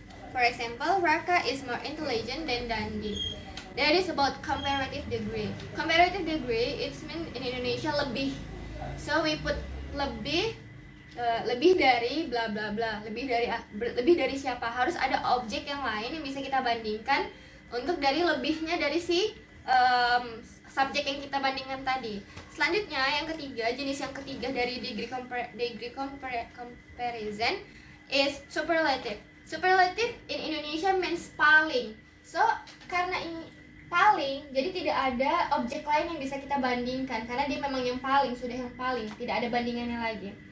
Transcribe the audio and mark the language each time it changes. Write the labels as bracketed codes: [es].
[en] For example, Raka is more intelligent than Dandi. That is about comparative degree. Comparative degree, it means in Indonesia lebih. So we put [id] lebih, lebih dari [en] bla bla bla. [id] Lebih dari siapa? Harus ada objek yang lain yang bisa kita bandingkan untuk dari lebihnya dari si subjek yang kita bandingkan tadi. Selanjutnya yang ketiga, jenis yang ketiga dari [en] degree comparison is superlative. Superlative in Indonesia means paling. [id] So karena ini paling, jadi tidak ada objek lain yang bisa kita bandingkan karena dia memang yang paling, sudah yang paling, tidak ada bandingannya lagi.